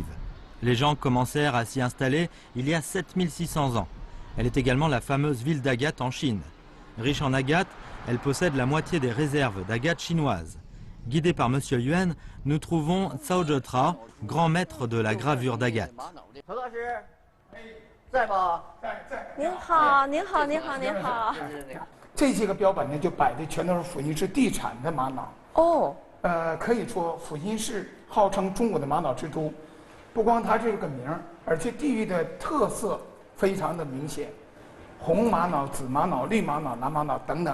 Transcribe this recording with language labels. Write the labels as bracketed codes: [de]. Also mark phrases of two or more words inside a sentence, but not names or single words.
[fr] Les gens commencèrent à s'y installer il y a 7600 ans. Elle est également la fameuse ville d'Agate en Chine. Riche en agate, elle possède la moitié des réserves d'agate chinoises. Guidé par M. Yuan, nous trouvons Cao Zhetra, grand maître de la gravure d'agate. [zh] 您好，您好，您好，您好。这些个标本呢，就摆的全都是阜新市地产的玛瑙。可以说阜新市号称中国的玛瑙之都，不光它这个名儿，而且地域的特色非常的明显，红玛瑙、紫玛瑙、绿玛瑙、蓝玛瑙等等，